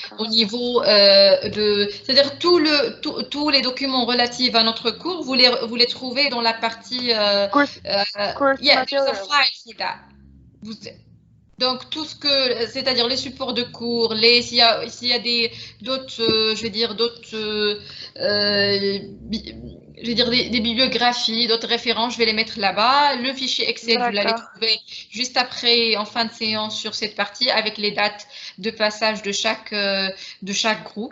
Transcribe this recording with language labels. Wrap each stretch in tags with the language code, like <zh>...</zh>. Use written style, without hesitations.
<fr>Au niveau c'est-à-dire tous les documents relatifs à notre cours, vous les trouvez dans la partie.</fr> <en>course Yeah, there's a file for that.</en> <fr>Donc, tout ce que, c'est-à-dire les supports de cours, s'il y a d'autres, je vais dire, d'autres, je vais dire des bibliographies, d'autres références, je vais les mettre là-bas. Le fichier Excel, vous l'allez trouver juste après, en fin de séance, sur cette partie, avec les dates de passage de chaque groupe.</fr>